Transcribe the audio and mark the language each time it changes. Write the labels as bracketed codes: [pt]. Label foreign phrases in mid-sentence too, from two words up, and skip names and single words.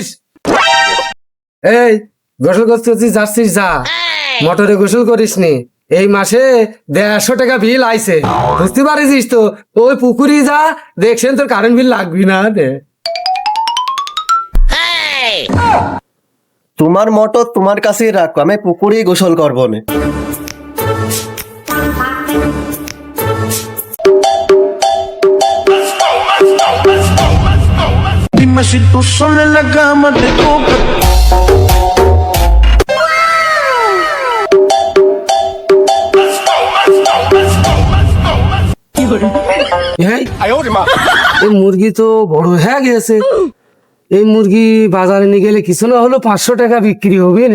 [bn] এই গোসল করছিস যাচ্ছিস যা, মোটরে গোসল করিস নি। এই মাসে 150 টাকা বিল আইছে, বুঝতে পারিস তো? ওই পুকুরি যা, দেখছেন তোর কারেন্ট বিল লাগবি না রে। তোমার মোটর তোমার কাছেই রাখো, আমি পুকুরেই গোসল করবো না। [es] Dime si tú sola en la cama te toca. [bn] এই এই মুরগি তো বড় হয়ে গেছে। এই মুরগি বাজারে নিয়ে গেলে কিছু না হলো 500 টাকা বিক্রি হবে না।